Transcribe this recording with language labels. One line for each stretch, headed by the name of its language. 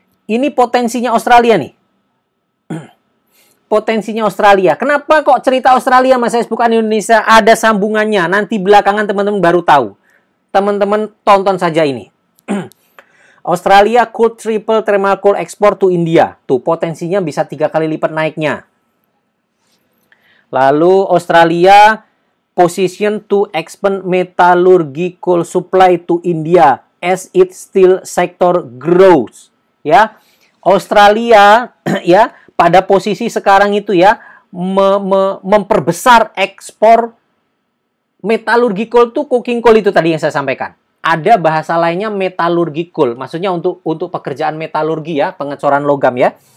Indonesian: Ini potensinya Australia nih. Potensinya Australia. Kenapa kok cerita Australia Mas S bukan Indonesia? Ada sambungannya. Nanti belakangan teman-teman baru tahu. Teman-teman tonton saja ini.
English: Australia could triple thermal coal export to India.
Indonesian: Tuh potensinya bisa 3 kali lipat naiknya. Lalu
English: Australia position to expand metallurgical supply to India as its steel sector grows.
Indonesian: Ya. Australia ya pada posisi sekarang itu ya memperbesar ekspor metallurgical tuh coking coal itu tadi yang saya sampaikan. Ada bahasa lainnya metallurgical, maksudnya untuk pekerjaan metalurgi ya, pengecoran logam ya.